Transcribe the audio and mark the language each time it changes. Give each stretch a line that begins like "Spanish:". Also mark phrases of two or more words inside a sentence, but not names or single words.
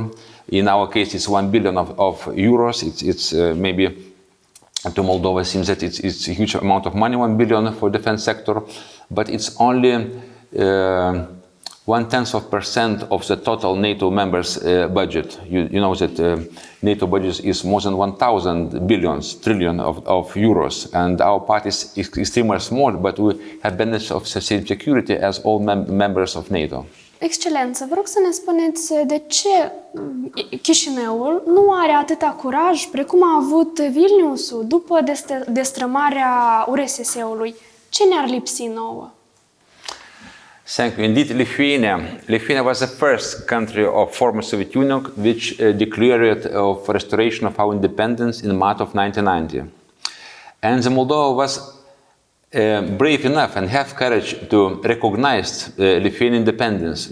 English: In our case, it's 1 billion of euros. It's maybe to Moldova seems that it's a huge amount of money, 1 billion for defense sector, but it's only 0.1% of the total NATO members' budget. You know that NATO budget is more than 1,000 trillion of euros, and our part is extremely small, but we have benefits of the same security as all members of NATO.
Romanian: Excelență, vă rog să ne spuneți de ce Chișinăul nu are atâta curaj precum a avut Vilniusul după destrămarea URSS-ului. Ce ne-ar lipsi nouă?
English: Thank you. Indeed, Lithuania was the first country of former Soviet Union which declared of restoration of our independence in March of 1990. And the Moldova was brave enough and have courage to recognize Lithuanian independence.